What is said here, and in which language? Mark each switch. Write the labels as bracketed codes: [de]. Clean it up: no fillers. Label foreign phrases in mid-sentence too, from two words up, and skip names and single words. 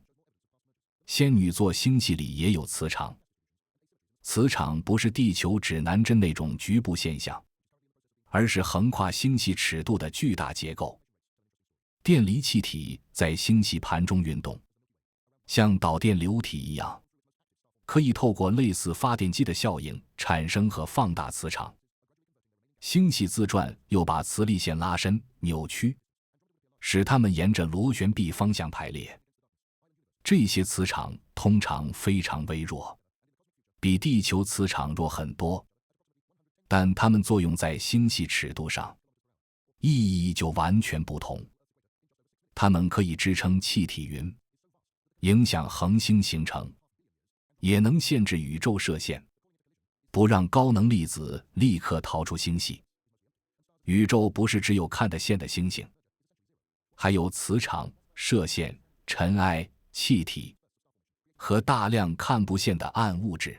[zh] 仙女座星系裡也有磁場，磁场不是地球指南針那種局部現象，而是橫跨星系尺度的巨大結構。電離氣體在星系盤中運動，像導電流體一樣，可以透過類似發電機的效應產生和放大磁場。星系自轉又把磁力線拉伸、扭曲，使它們沿着螺旋臂方向排列。這些磁场通常非常微弱，比地球磁场弱很多，但它們作用在星系尺度上，意義就完全不同。它們可以支撐氣體雲，影響恆星形成，也能限制宇宙射線，不讓高能粒子立刻逃出星系。宇宙不是只有看得見的星星，還有磁场、射線、塵埃、氣體和大量看不見的暗物質。